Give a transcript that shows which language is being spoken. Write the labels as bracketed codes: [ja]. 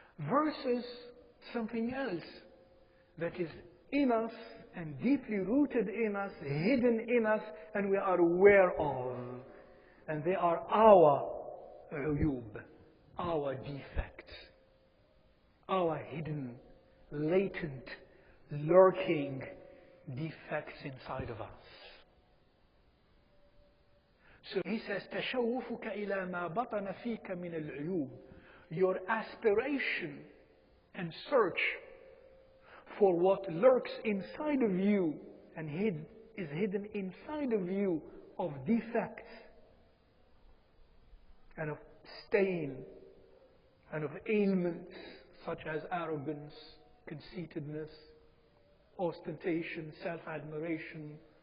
[en] Versus something else that is in us and deeply rooted in us, hidden in us, and we are aware of. And they are our uyub, our defects, our hidden, latent, lurking defects inside of us. So he says, [ar] تشوفك إلى ما بطن فيك من العيوب. [en] Your aspiration and search for what lurks inside of you and is hidden inside of you of defects and of stain and of ailments such as arrogance, conceitedness, ostentation, self-admiration,